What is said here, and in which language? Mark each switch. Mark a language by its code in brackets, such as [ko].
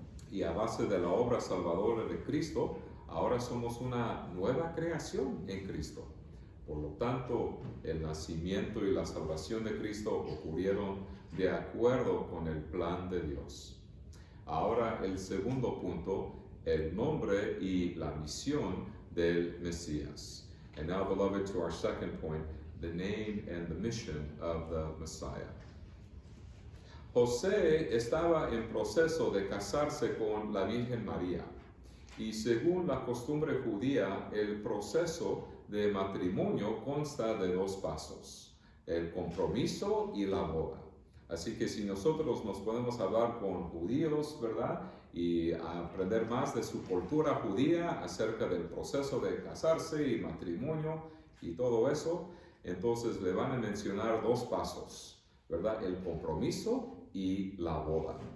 [es] Y a base de la obra salvadora de Cristo, ahora somos una nueva creación en Cristo. Por lo tanto, el nacimiento y la salvación de Cristo ocurrieron de acuerdo con el plan de Dios. Ahora el segundo punto, el nombre y la misión del Mesías. [en] And now, beloved, to our second point, the name and the mission of the Messiah. [es] José estaba en proceso de casarse con la Virgen María, y según la costumbre judía, el proceso de matrimonio consta de dos pasos, el compromiso y la boda. Así que si nosotros nos podemos hablar con judíos, ¿verdad?, y aprender más de su cultura judía acerca del proceso de casarse y matrimonio y todo eso, entonces le van a mencionar dos pasos, ¿verdad?, el compromiso y la boda.